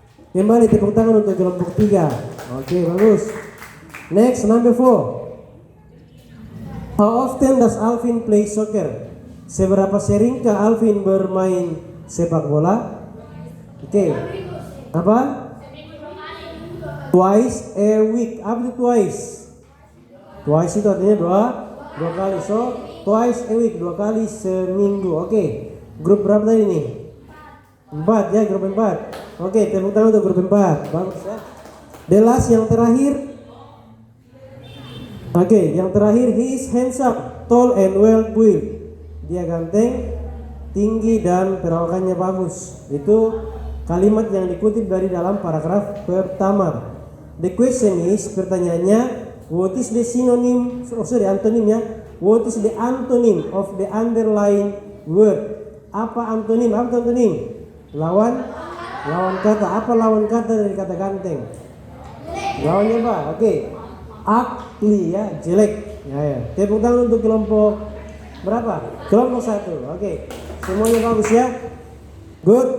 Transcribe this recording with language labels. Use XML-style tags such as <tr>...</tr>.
<id>Kembali tepuk tangan untuk kelompok 3. Oke, bagus.</id> <en>Next, number 4. How often does Alvin play soccer?</en> <id>Seberapa seringkah Alvin bermain sepak bola? Oke. Apa?</id> <en>Twice a week.</en> <id>Apa itu twice? Twice itu artinya dua kali.</id> <en>So, twice a week,</en> <id>2 kali seminggu. Oke. Grup berapa tadi nih? 4 ya, grup 4. Oke, tepuk tangan untuk grup 4. Bagus ya.</id> <en>The last,</en> <id>yang terakhir. Oke, yang terakhir,</id> <en>he is handsome, tall and well built.</en> <id>Dia ganteng, tinggi dan perawakannya bagus. Itu kalimat yang dikutip dari dalam paragraf pertama.</id> <en>The question is,</en> <id>pertanyaannya,</id> <en>what is the antonym ya? What is the antonym of the underlying word?</en> <id>Apa antonim? Apa antonim? Lawan kata. Apa lawan kata dari kata ganteng? Lawannya apa? Oke. Ugly ya, jelek. Ya. Tepuk tangan untuk kelompok berapa? Kelompok 1. Oke. Semuanya bagus ya. Good.</id>